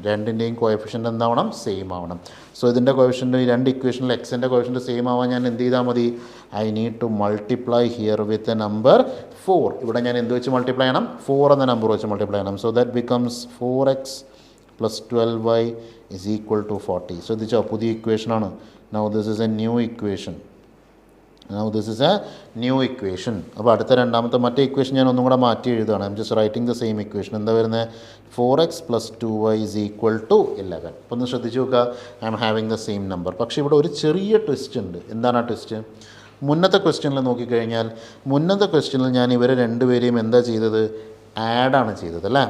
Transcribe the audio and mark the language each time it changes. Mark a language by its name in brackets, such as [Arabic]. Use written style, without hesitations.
[Malayalam] രണ്ടിൻ്റെയും coefficient എന്താവണം? Same ആവണം. So ഇതിൻ്റെ കോഎഫിഷ്യൻ്റ് ഈ 2 ഇക്വേഷനിൽ എക്സിൻ്റെ കോഎഫിഷ്യൻ്റ് സെയിം ആവാൻ ഞാൻ എന്ത് ചെയ്താൽ മതി? [English] I need to multiply here with a number 4. [Malayalam] ഇവിടെ ഞാൻ എന്ത് വെച്ച് മൾട്ടിപ്ലൈ ചെയ്യണം? 4 എന്ന നമ്പർ വെച്ച് മൾട്ടിപ്ലൈ ചെയ്യണം. [English] so that becomes [Malayalam] 4x + 12y = 40. ശ്രദ്ധിച്ചോ? പുതിയ ഇക്വേഷനാണ്. [English] Now this is a new equation. Now this is a new equation. [Malayalam] അപ്പോൾ അടുത്ത രണ്ടാമത്തെ മറ്റേ ഇക്വേഷൻ ഞാൻ ഒന്നും കൂടെ മാറ്റി എഴുതുകയാണ്. [English] I'm just writing the same equation. [Malayalam] എന്താ വരുന്നത്? [English] 4x + 2y = 11. [Malayalam] അപ്പോൾ ഒന്ന് ശ്രദ്ധിച്ച് നോക്കുക. [English] I'm having the same number. [Malayalam] പക്ഷേ ഇവിടെ ഒരു ചെറിയ ട്വിസ്റ്റ് ഉണ്ട്. എന്താണ് ആ ട്വിസ്റ്റ്? മുന്നത്തെ ക്വസ്റ്റ്യനിൽ നോക്കിക്കഴിഞ്ഞാൽ മുന്നത്തെ ക്വസ്റ്റ്യനിൽ ഞാൻ ഇവരെ രണ്ടുപേരെയും എന്താ ചെയ്തത്? ആഡാണ് ചെയ്തത് അല്ലേ?